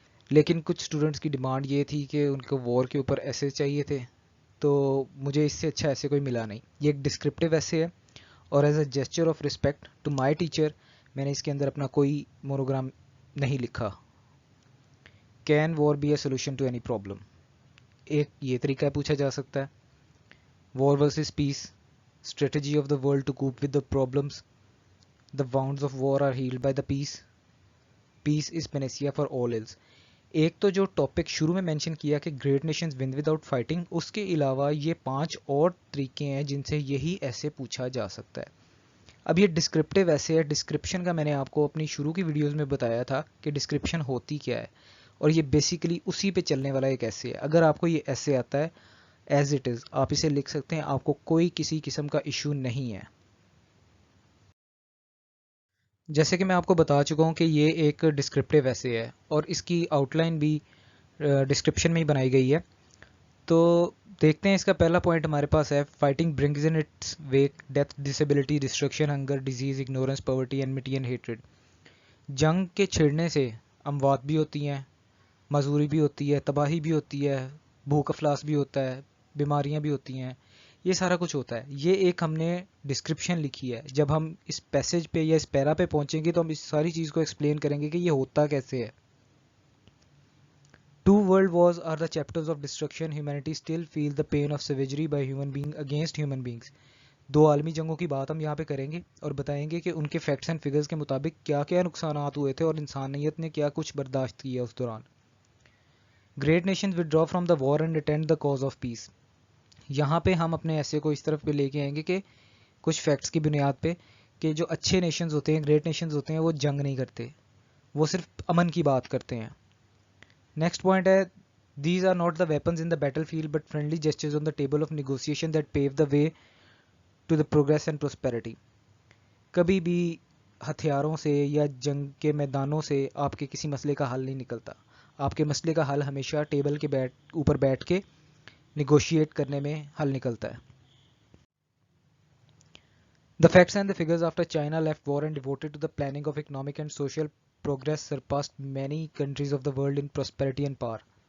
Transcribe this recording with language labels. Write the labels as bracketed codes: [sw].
[hi] लेकिन कुछ स्टूडेंट्स की डिमांड ये थी कि उनको वॉर के ऊपर ऐसे चाहिए थे, तो मुझे इससे अच्छा ऐसे कोई मिला नहीं। ये एक डिस्क्रिप्टिव ऐसे है और [en] as a gesture of respect to my teacher [hi] मैंने इसके अंदर अपना कोई मोनोग्राम नहीं लिखा। [en] can war be a solution to any problem, [hi] एक ये तरीका पूछा जा सकता है। [en] War versus peace, strategy of the world to cope with the problems, the wounds of war are healed by the peace, peace is panacea for all ills। [hi] एक तो जो टॉपिक शुरू में मेंशन किया कि [en] great nations win without fighting, [hi] उसके अलावा ये 5 और तरीके हैं जिनसे यही ऐसे पूछा जा सकता है। अब ये डिस्क्रिप्टिव ऐसे है, डिस्क्रिप्शन का मैंने आपको अपनी शुरू की वीडियोस में बताया था कि डिस्क्रिप्शन होती क्या है, और ये बेसिकली उसी पे चलने वाला एक ऐसे है। अगर आपको ये ऐसे आता है [en] as it is, [hi] आप इसे लिख सकते हैं, आपको कोई किसी किस्म का इशू नहीं है। जैसे कि मैं आपको बता चुका हूँ कि ये एक डिस्क्रिप्टिव ऐसे है और इसकी आउटलाइन भी डिस्क्रिप्शन में ही बनाई गई है। तो देखते हैं, इसका पहला पॉइंट हमारे पास है, [en] Fighting brings in its wake death, disability, destruction, hunger, disease, ignorance, poverty, enmity and hatred. [hi] जंग के छिड़ने से अमवात भी होती हैं, मजदूरी भी होती है, तबाही भी होती है, भूख अफलास भी होता है, बीमारियां भी होती हैं, ये सारा कुछ होता है। ये एक हमने डिस्क्रिप्शन लिखी है। जब हम इस पैसेज पे या इस पैरा पे पहुंचेंगे तो हम इस सारी चीज़ को एक्सप्लेन करेंगे कि ये होता कैसे है। [en] Two world wars are the chapters of destruction. Humanity still feels the pain of savagery by human being against human beings. [hi] दो आलमी जंगों की बात हम यहाँ पे करेंगे और बताएंगे कि उनके फैक्ट्स एंड फिगर्स के मुताबिक क्या क्या नुकसानात हुए थे और इंसानियत ने क्या कुछ बर्दाश्त किया उस दौरान। [en] Great nations withdraw from the war and attend the cause of peace. [hi] यहाँ पे हम अपने ऐसे को इस तरफ पे लेके आएंगे कि कुछ फैक्ट्स की बुनियाद पे कि जो अच्छे नेशंस होते हैं, ग्रेट नेशंस होते हैं, वो जंग नहीं करते, वो सिर्फ अमन की बात करते हैं। नेक्स्ट पॉइंट है, [en] these are not the weapons in the battlefield but friendly gestures on the table of negotiation that pave the way to the progress and prosperity। [hi] कभी भी हथियारों से या जंग के मैदानों से आपके किसी मसले का हल नहीं निकलता। आपके मसले का हल हमेशा टेबल के ऊपर बैठ के निगोशिएट करने में हल निकलता है। [en] The facts and the figures after China left war and devoted to the planning of economic and social progress surpassed many countries of the world in prosperity and power।